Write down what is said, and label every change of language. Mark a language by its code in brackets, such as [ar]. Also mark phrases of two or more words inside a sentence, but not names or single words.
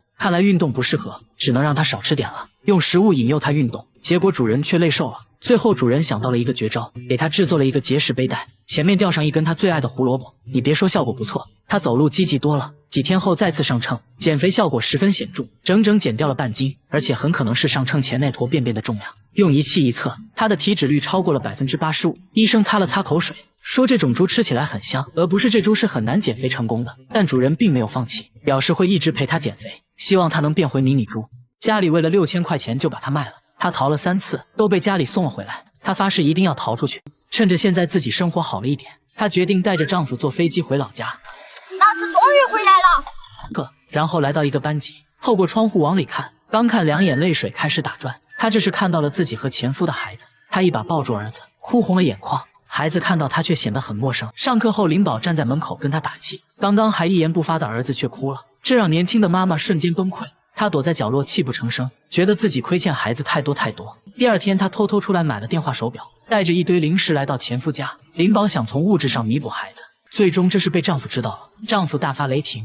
[zh] 看來運動不適合，只能讓他少吃點了，用食物引誘他運動。結果主人卻累瘦了。最後主人想到了一個絕招，給他制作了一個節食背帶，前面吊上一根他最愛的胡蘿蔔。你別說，效果不錯，他走路積極多了。幾天後再次上稱，減肥效果十分顯著，整整減掉了半斤，而且很可能是上稱前那坨便便的重量。用儀器一測，他的體脂率超過了85%。醫生擦了擦口水，說這種豬吃起來很香，而不是這豬是很難減肥成功的。但主人並沒有放棄，表示會一直陪他減肥，希望他能變回迷你豬。家裡為了6000塊錢就把它賣了，他逃了3次，都被家裡送了回來。他發誓一定要逃出去，趁着現在自己生活好了一點，他決定帶着丈夫坐飛機回老家。老子終於回来了。然後來到一個班級，透過窗戶往裡看，剛看2眼淚水開始打轉。他這是看到了自己和前夫的孩子，他一把抱住兒子，哭紅了眼眶。孩子看到他卻顯得很陌生。上課後，林寶站在門口跟他打氣，剛剛還一言不發的兒子卻哭了，這讓年輕的媽媽瞬間崩潰。她躲在角落泣不成聲，覺得自己虧欠孩子太多。第二天，她偷偷出來買了電話手錶，帶着一堆零食來到前夫家。林寶想從物質上彌補孩子，最終這事被丈夫知道了，丈夫大發雷霆。